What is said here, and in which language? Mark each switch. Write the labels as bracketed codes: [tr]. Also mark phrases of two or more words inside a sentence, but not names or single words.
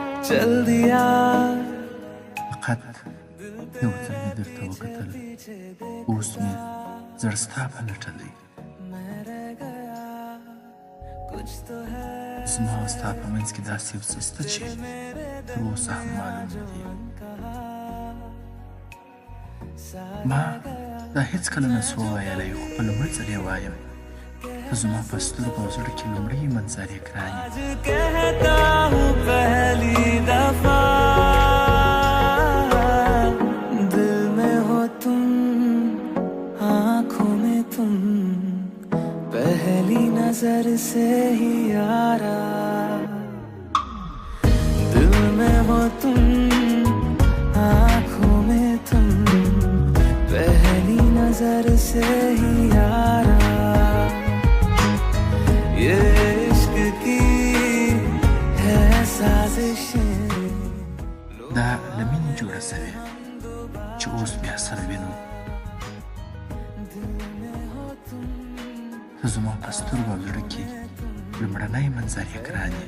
[hi] चल दिया [ps] فقط یو ځل مې درته وکتل اوس مې زړه ستا پلټلی زما او ستا په منځ کې داسې یو څه شته چې تر اوسه هم معلوم نه دي ما دا هیڅکله نه سو ویلی خو په لومړي ځل یې وایم ته زما په سترګو او زړه کې لومړی منظر یې ګراني [hi] दिल में हो तुम आँखों में तुम पहली नजर से ही यारा दिल में हो तुम आँखों में तुम पहली नजर से ही यारा ये इश्क की है साजिशें [ps] دا له مینې جوړه سوې چې اوس بیا سره وینو ته زما په سترګو او زړه کې لومړنی منظر یې ګراني